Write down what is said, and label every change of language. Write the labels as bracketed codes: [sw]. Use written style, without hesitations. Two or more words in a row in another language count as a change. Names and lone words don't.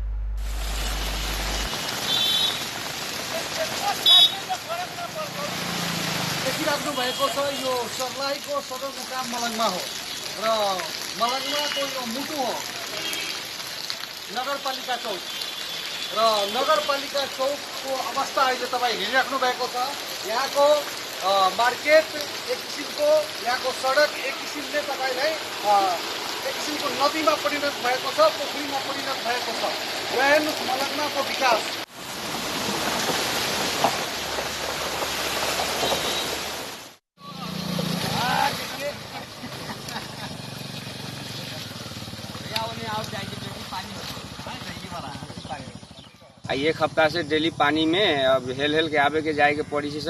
[ne] भएको छ यो सर्लाहीको सदरमुकाम मलङ्गमा हो र मलङ्गमाको यो मुटु हो नगरपालिका चौक र नगरपालिका चौकको अवस्था अहिले तपाईँ हेरिराख्नु भएको छ। यहाँको मार्केट एक किसिमको, यहाँको सडक एक किसिमले तपाईँलाई एक किसिमको नदीमा परिणत भएको छ, पोखरीमा परिणत भएको छ। र हेर्नुहोस् मलङ्गमाको विकास [bho] एक हफ्ता से डेली पानी में अब हेल के आवे के जाए के पड़ी सर।